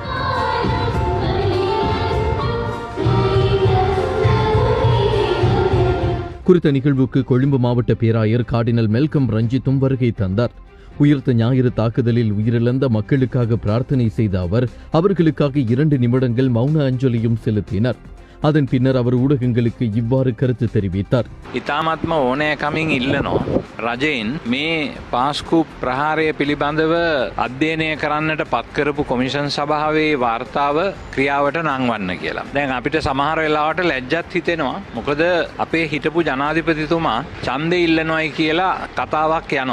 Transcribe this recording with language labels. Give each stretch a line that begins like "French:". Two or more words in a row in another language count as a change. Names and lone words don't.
Tamil: குறித்த நிகழ்வுக்கு கொழும்பு மாவட்ட பேராயர் கார்டினல் மெல்கம் ரஞ்சித்தும் வருகை தந்தார். உயிர்த்த ஞாயிறு தாக்குதலில் உயிரிழந்த மக்களுக்காக பிரார்த்தனை செய்த அவர் அவர்களுக்காக 2 நிமிடங்கள் மௌன அஞ்சலியும் செலுத்தினார். அதன் பின்னர் அவர் ஊடகங்களுக்கு இவ்வாறு கருத்து தெரிவித்தார்.
Sinhala: ඉතාමත්ම ඕනෑකමින් ඉල්ලනවා රජයෙන් මේ පාස්කු ප්‍රහාරය පිළිබඳව අධ්‍යයනය කරන්නට පත්කරපු කොමිෂන් සභාවේ වාර්තාව ක්‍රියාවට නංවන්න කියලා. දැන් අපිට සමහර වෙලාවට ලැජ්ජත් හිතෙනවා. මොකද අපේ හිටපු ජනාධිපතිතුමා ඡන්දෙ ඉල්ලනවායි කියලා කතාවක් යනවා.